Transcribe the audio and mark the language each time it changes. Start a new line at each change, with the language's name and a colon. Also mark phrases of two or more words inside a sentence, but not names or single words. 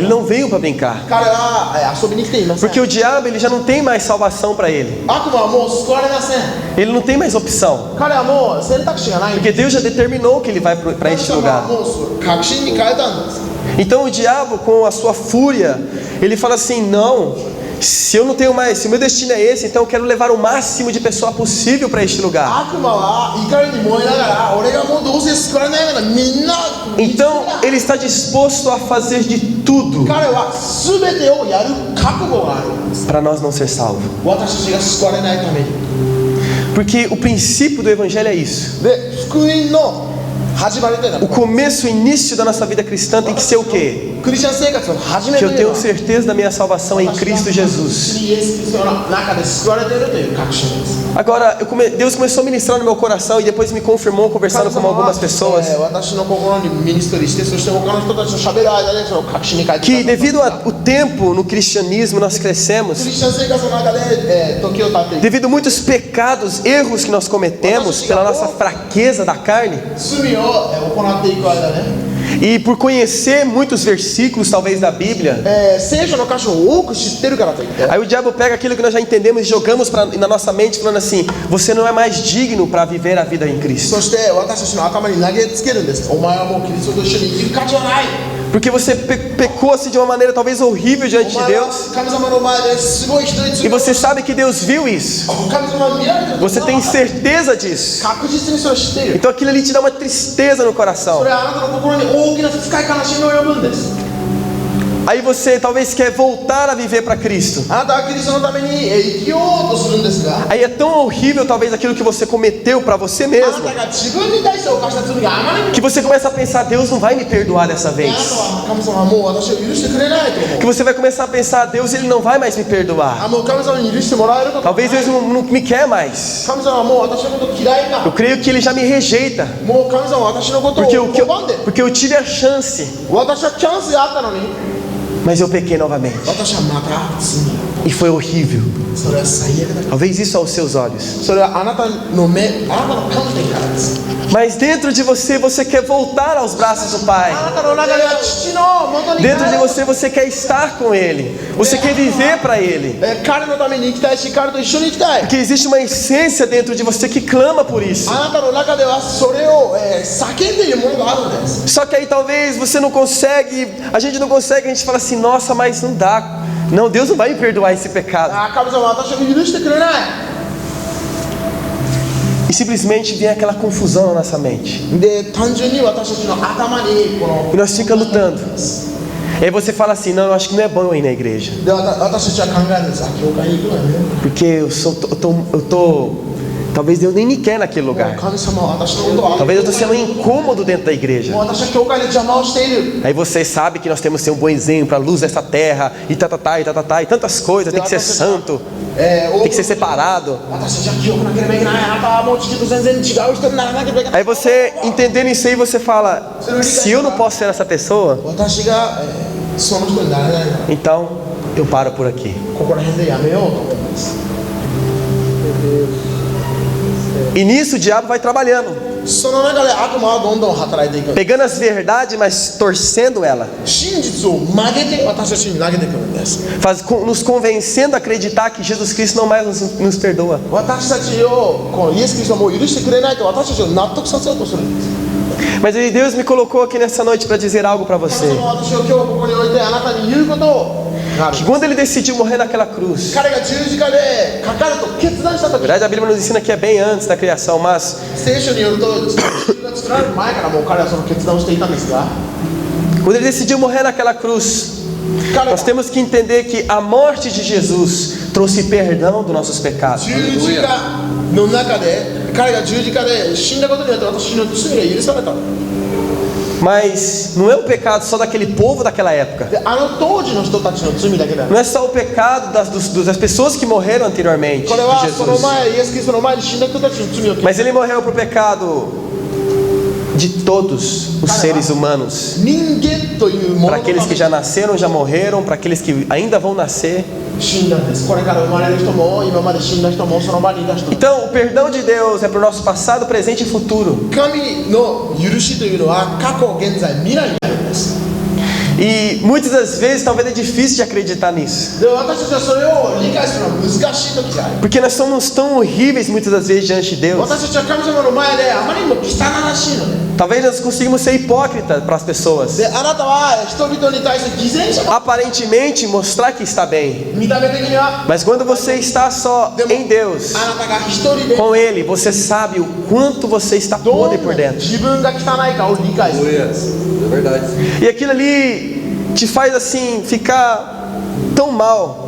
Portuguese: Ele não veio para brincar.
Japanese: 彼は遊びに来ていません。
Portuguese: Porque o diabo ele já não tem mais salvação para ele.
Japanese: 悪魔はもう救われません。
Portuguese: Ele não tem mais opção.
Japanese: 彼はもう選択肢がないんで
Portuguese: Porque Deus já determinou que ele vai para
Japanese: 神
Portuguese: este
Japanese: 様は
Portuguese: lugar.
Japanese: もう確信に変えたんです。
Portuguese: Então o diabo, com a sua fúria, ele fala assim: não, se eu não tenho mais, se o meu destino é esse, então eu quero levar o máximo de pessoa possível para este lugar.
Japanese: 悪魔は怒りに燃えながら、俺がもうどうせ救われないからみんな。
Portuguese: Então ele está disposto a fazer de tudo
Japanese: 彼は全てをやる覚悟があるんです。
Portuguese: para nós não ser salvos.
Japanese: 私たちが救われないために。
Portuguese: Porque o princípio do evangelho é isso.
Japanese: で、福音の始まりというのは
Portuguese: O começo, o início da nossa vida cristã tem que ser o quê?
Japanese: クリスチャン生活の始め
Portuguese: Que
Japanese: と
Portuguese: eu
Japanese: いうの
Portuguese: tenho
Japanese: は
Portuguese: certeza da minha salvação em Cristo Jesus.
Japanese: イエス・キリストの中で救われているという確信です。
Portuguese: Agora, Deus começou a ministrar no meu coração e depois me confirmou conversando com algumas pessoas
Japanese: 私の心にミニストリーして、そして他の人たちと喋る間でその確信に変えて
Portuguese: que
Japanese: ください。
Portuguese: devido ao tempo no cristianismo nós
Japanese: ク
Portuguese: crescemos,
Japanese: リスチャン生活の中で、時を経っていく
Portuguese: devido a muitos pecados, erros que nós cometemos pela nossa fraqueza da carne
Japanese: 罪を行っていく間ね、
Portuguese: e por conhecer muitos versículos talvez da Bíblia,
Japanese: 聖書の箇所を多く知ってるからといって、
Portuguese: aí o diabo pega aquilo que nós já entendemos e jogamos na nossa mente falando assim: você não é mais digno para viver a vida em Cristo,
Japanese: そして私たちの頭に投げつけるんです。お前はもうキリストと一緒に生きる価値はない。
Portuguese: porque você pecou assim de uma maneira talvez horrível
Japanese: お
Portuguese: diante de
Japanese: 前は
Portuguese: Deus
Japanese: 神様の前ですごい人に
Portuguese: e
Japanese: 罪を
Portuguese: você sabe que Deus viu isso,
Japanese: 神様は見られてる。
Portuguese: você tem certeza disso,
Japanese: 確実にそれを知っている。
Portuguese: então aquilo ali te dá uma tristeza no
Japanese: そ
Portuguese: coração.
Japanese: れはあなたの心に大きな深い悲しみを呼ぶんです。
Portuguese: Aí você talvez quer voltar a viver para Cristo.
Japanese: あなたはキリストのために生きようとするんですが、
Portuguese: Aí é tão horrível talvez aquilo que você cometeu para você
Japanese: あ
Portuguese: mesmo,
Japanese: なたが自分に対して犯した罪があまりに
Portuguese: que você começa a pensar: Deus não vai me perdoar dessa
Japanese: あなた
Portuguese: vez.
Japanese: は神様はもう私を許してくれないと思う。
Portuguese: Que você vai começar a pensar: Deus ele não vai mais me perdoar.
Japanese: もう神様に許してもらえること
Portuguese: Talvez Deus não me quer mais.
Japanese: 神様はもう私のこと嫌い
Portuguese: Eu
Japanese: か。
Portuguese: creio que ele já me rejeita,
Japanese: もう神様は私のことを
Portuguese: porque
Japanese: 拒んで、
Portuguese: porque eu tive a chance
Japanese: 私はチャンスがあったのに、
Portuguese: mas eu pequei novamente.
Japanese: 私はまた罪を
Portuguese: E foi horrível.
Japanese: それは最悪だ。
Portuguese: Talvez isso aos seus olhos.
Japanese: それはあなたの目、あなたの観点からです。
Portuguese: Mas dentro de você, você quer voltar aos braços do Pai.
Japanese: あなたの中では父の元に帰
Portuguese: Dentro de
Japanese: る。
Portuguese: você, você quer estar com Ele. Você quer viver para Ele.
Japanese: 彼のために生きたいし、彼と一緒に生きたい。
Portuguese: Porque existe uma essência dentro de você que clama por isso.
Japanese: あなたの中ではそれを、叫んでいるものがあるんです。
Portuguese: Só que aí talvez você não consegue, a gente não consegue, a gente fala assim, nossa, mas não dá. Não, Deus não vai me perdoar esse pecado.
Japanese: 神様は私を許してくれない。
Portuguese: E simplesmente vem aquela confusão na nossa mente.
Japanese: で、単純に私たちの頭にこの
Portuguese: E nós fica lutando. E aí você fala assim, não, eu acho que não é bom eu ir na igreja.
Japanese: で、私たちは考えるんです。教会に行くのはね。
Portuguese: Porque eu tô talvez Deus nem me quer naquele lugar.
Japanese: 神様は私のことを
Portuguese: Talvez eu estou sendo um incômodo dentro da igreja.
Japanese: もう私は教会で邪魔をしている。
Portuguese: Aí você sabe que nós temos que ser um bom exemplo, a luz dessa terra, e e tantas coisas, tem que ser santo, tem que ser separado.
Japanese: 私たちは清くなければいけない。あなたはもう地球と全然違う人にならなければいけない。
Portuguese: Aí você entendendo isso aí, você fala, se eu não posso ser essa pessoa,
Japanese: 私が、その人になれないから、
Portuguese: então eu paro por aqui.
Japanese: ここら辺でやめようと思います。
Portuguese: E nisso o diabo vai trabalhando,
Japanese: その中で悪魔はどんどん働いていく。
Portuguese: pegando as verdades, mas torcendo ela,
Japanese: 真実を曲げて私たちに投げてくるんです。
Portuguese: nos convencendo a acreditar que Jesus Cristo não mais nos perdoa.
Japanese: 私たちをこのイエス・キリストはもう許してくれないと私たちを納得させようとするんです。
Portuguese: Mas aí Deus me colocou aqui nessa noite para dizer algo para
Japanese: 神
Portuguese: você.
Japanese: 様は私を今日ここに置いてあなたに言うことをがある。
Portuguese: Que quando ele decidiu morrer naquela cruz,
Japanese: 彼が十字架でかかると決断したと
Portuguese: na
Japanese: き、
Portuguese: verdade a Bíblia nos ensina que é bem antes da criação, mas
Japanese: 聖書によると地球が作られる前からもう彼はその決断をしていたんですが、
Portuguese: quando ele decidiu morrer naquela cruz,
Japanese: 彼
Portuguese: nós
Japanese: が
Portuguese: temos que entender que a morte de Jesus trouxe perdão dos nossos pecados.
Japanese: 十字架の中で彼が十字架で死んだことによって私の罪が許された。
Portuguese: Mas não é o pecado só daquele povo daquela época.
Japanese: であの当時の人たちの罪だけだよ。
Portuguese: Não é só o pecado das pessoas que morreram anteriormente
Japanese: これ
Portuguese: de
Japanese: はその
Portuguese: Jesus.
Japanese: 前イエス・キリストの前に死んだ人たちの罪を
Portuguese: Mas ele morreu pro pecado de todos os seres humanos.
Japanese: 人間というも
Portuguese: Para
Japanese: のの
Portuguese: aqueles
Japanese: た
Portuguese: que
Japanese: め
Portuguese: já nasceram, já morreram, para aqueles que ainda vão nascer.
Japanese: に死んだんです。これから生まれる人も今まで死んだ人もその場にいた人も。
Portuguese: Então, o perdão de Deus é para o nosso passado, presente e futuro.
Japanese: 神の許しというのは過去、現在、未来にあるんです。
Portuguese: E muitas das vezes, talvez é difícil de acreditar nisso.
Japanese: で私たちはそれを理解するのは難しい時がある。
Portuguese: Porque nós somos tão horríveis muitas das vezes diante de Deus.
Japanese: 私たちは神様の前であまりにも汚らしいので。
Portuguese: Talvez nós conseguimos ser hipócritas para as pessoas.
Japanese: であなたは人々に対して偽善者。
Portuguese: Aparentemente mostrar que está bem.
Japanese: 見た目的には。
Portuguese: Mas quando você está só em Deus,
Japanese: あなたが一人で
Portuguese: com Ele, você sabe o quanto você está
Japanese: ど
Portuguese: podre
Japanese: ん
Portuguese: por
Japanese: な
Portuguese: dentro.
Japanese: 自分が汚いかを理解する。
Portuguese: É verdade. E aquilo ali te faz assim ficar tão mal.